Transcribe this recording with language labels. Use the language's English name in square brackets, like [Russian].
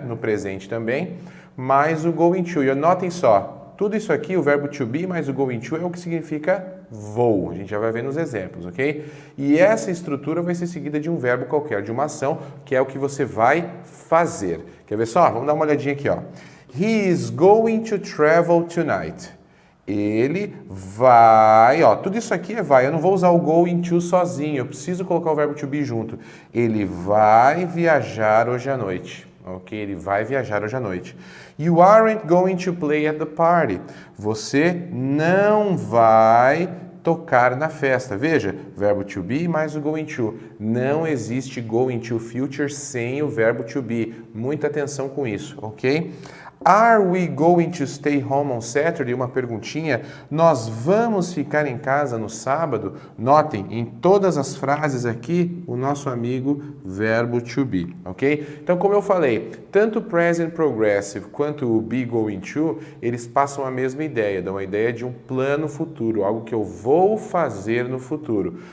[Portuguese] No presente também, mais o going to. E anotem só, tudo isso aqui, o verbo to be mais o going to é o que significa vou. A gente já vai ver nos exemplos, ok? E essa estrutura vai ser seguida de um verbo qualquer, de uma ação, que é o que você vai fazer. Quer ver só? Vamos dar uma olhadinha aqui, ó. [English] He is going to travel tonight. [Portuguese] Ele vai, ó, tudo isso aqui é vai. Eu não vou usar o going to sozinho, eu preciso colocar o verbo to be junto. Ele vai viajar hoje à noite. Ok, ele vai viajar hoje à noite. [English] You aren't going to play at the party. [Portuguese] Você não vai tocar na festa. Veja, verbo to be mais o going to. Não existe going to future sem o verbo to be. Muita atenção com isso, ok? [English] Are we going to stay home on Saturday? [Portuguese] Uma perguntinha. Nós vamos ficar em casa no sábado? Notem, em todas as frases aqui, o nosso amigo verbo to be, ok? Então, como eu falei, tanto o present progressive quanto o be going to, eles passam a mesma ideia, dão a ideia de um plano futuro, algo que eu vou fazer no futuro.